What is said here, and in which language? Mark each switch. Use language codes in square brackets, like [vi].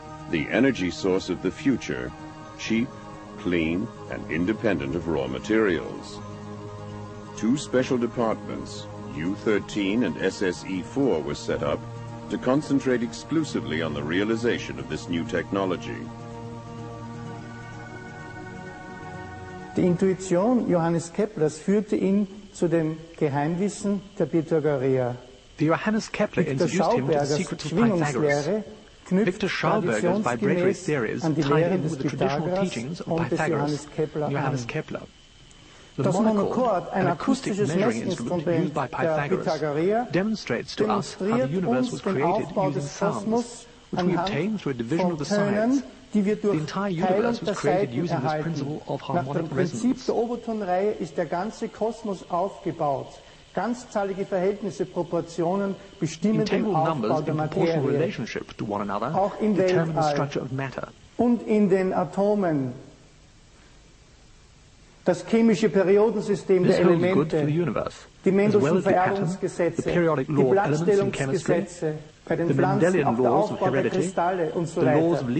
[en] the energy source of the future, cheap, clean, and independent of raw materials. Two special departments, U-13 and SSE-4, were set up to concentrate exclusively on the realization of this new technology. [de] Die Intuition Johannes Keplers führte ihn zu dem Geheimwissen der Pythagoreer. [en] Johannes Kepler introduced him to the secrets of Pythagoras. Victor Schauberger's vibratory theories tie in with the traditional teachings of Pythagoras and Johannes Kepler. The monochord, an acoustic measuring instrument used by Pythagoras, demonstrates to us how the universe was created using sounds, which we obtain through a division of the sides. The entire universe was created using this principle of harmonic resonance. [de] Nach dem Prinzip der Obertonreihe ist der ganze Kosmos aufgebaut. Ganzzahlige Verhältnisse, Proportionen bestimmen den Aufbau der Materie. Auch im Weltall und in den Atomen. Das chemische Periodensystem der Elemente, die Mendelschen Vererbungsgesetze, die Blattstellungsgesetze, bei den Pflanzen, auch der Aufbau der Kristalle und so weiter.